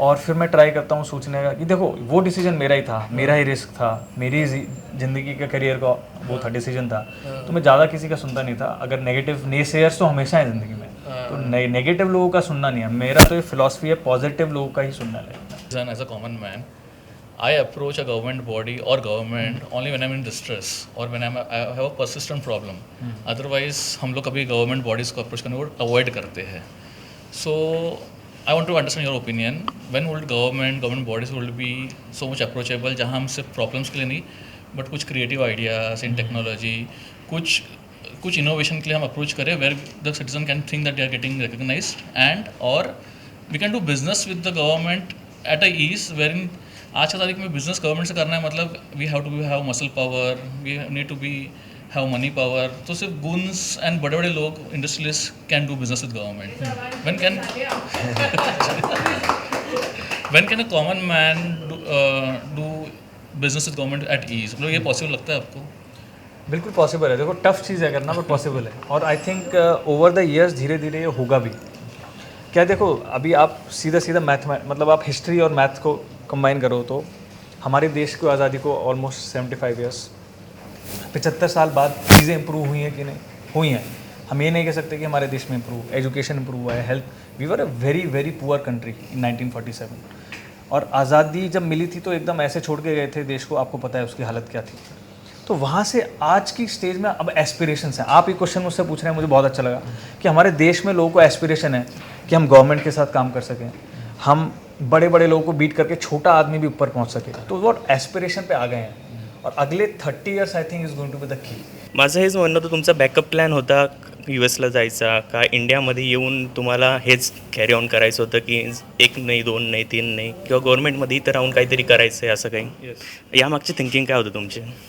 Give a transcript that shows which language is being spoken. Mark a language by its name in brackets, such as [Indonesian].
[Hindi] और फिर मैं ट्राई करता हूँ सोचने का कि देखो, वो डिसीजन मेरा ही था, मेरा ही रिस्क था, मेरी ज़िंदगी का, करियर का वो था, डिसीजन था। तो मैं ज़्यादा किसी का सुनता नहीं था। अगर नेगेटिव नेसेयर्स तो हमेशा है ज़िंदगी में, तो नेगेटिव लोगों का सुनना नहीं है। मेरा तो ये फिलॉसफी है, पॉजिटिव लोगों का ही सुनना है। [English] As a common man, I approach a government body or government only when I'm in distress or when I have a persistent problem. [Hindi] Otherwise, हम लोग कभी government bodies को approach करने को avoid करते हैं. [English] So, I want to understand your opinion. When would government bodies will be so much approachable, जहाँ हम सिर्फ problems के लिए नहीं, but कुछ creative ideas in technology, कुछ innovation के लिए हम approach करें, where the citizen can think that they are getting recognized, and or we can do business with the government at a ease, wherein [Hindi] आज की तारीख में बिजनेस गवर्नमेंट से करना है, [English] मतलब we have to have muscle power, we need to be have money power. [Hindi] तो सिर्फ गुन्स [English] And बड़े बड़े लोग, industrialist can do business with government. When can a common man do business with government at ease? [Hindi] मतलब ये possible लगता है आपको? बिल्कुल पॉसिबल है। देखो, टफ चीज़ है करना, बट पॉसिबल है। और [English] I think over the years [Hindi] धीरे धीरे ये होगा भी। क्या, देखो, अभी आप सीधा मतलब आप हिस्ट्री और मैथ को कंबाइन करो तो हमारे देश की आज़ादी को ऑलमोस्ट 75 ईयर्स, 75 साल बाद चीज़ें इंप्रूव हुई हैं कि नहीं? हुई हैं। हम ये नहीं कह सकते कि हमारे देश में इंप्रूव, एजुकेशन इंप्रूव हुआ है, health, [English] We were a very very poor country in 1947। [Hindi] और आज़ादी जब मिली थी तो एकदम ऐसे छोड़ के गए थे देश को, आपको पता है उसकी हालत क्या थी। तो वहाँ से आज की स्टेज में अब एस्पिरेशंस हैं। आप ये क्वेश्चन मुझसे पूछ रहे हैं, मुझे बहुत अच्छा लगा कि हमारे देश में लोगों को एस्पिरेशन है कि हम गवर्नमेंट के साथ काम कर सकें, हम बड़े बड़े लोगों को बीट करके छोटा आदमी भी ऊपर पहुंच सके। तो वो एस्पिरेशन पे आ गए हैं [English] और अगले 30 years I think is going to be the key. [Marathi] माझं हेच म्हणणं होतं, तुमचा बॅकअप प्लॅन होता US ला जायचा का इंडियामध्ये येऊन तुम्हाला हेच कॅरी ऑन करायचं होतं की 1 नाही 2 नाही 3 नाही, किंवा गव्हर्नमेंटमध्ये इथं राहून काहीतरी करायचं आहे असं काही? यामागची थिंकिंग काय होतं तुमची?